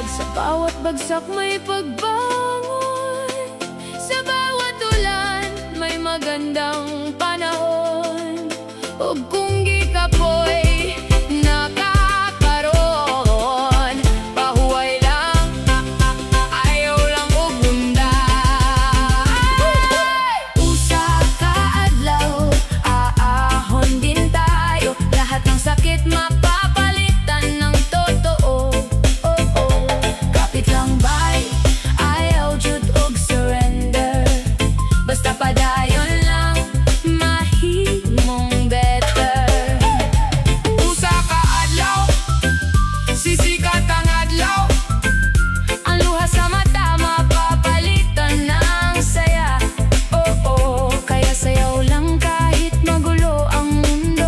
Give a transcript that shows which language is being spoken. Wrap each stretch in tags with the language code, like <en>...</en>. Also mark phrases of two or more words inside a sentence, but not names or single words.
<tl>Sa bawat bagsak may pagbangon, sa bawat ulan may magandang panahon.</tl> <ceb>Ug kung gikapoy nakakaroon, pahuway lang, ayaw lang og mundan. Usa ka adlaw,</ceb> <tl>aahon din tayo. Lahat ng sakit mapapalitan ng totoo.</tl> <ceb>Kapit lang bay, ayaw jud og surrender. Basta padayon lang, mahimong better. Usa ka adlaw, sisikat ang adlaw.</ceb> <tl>Ang luha sa mata mapapalitan ng saya. Kaya sayaw lang kahit magulo ang mundo.</tl>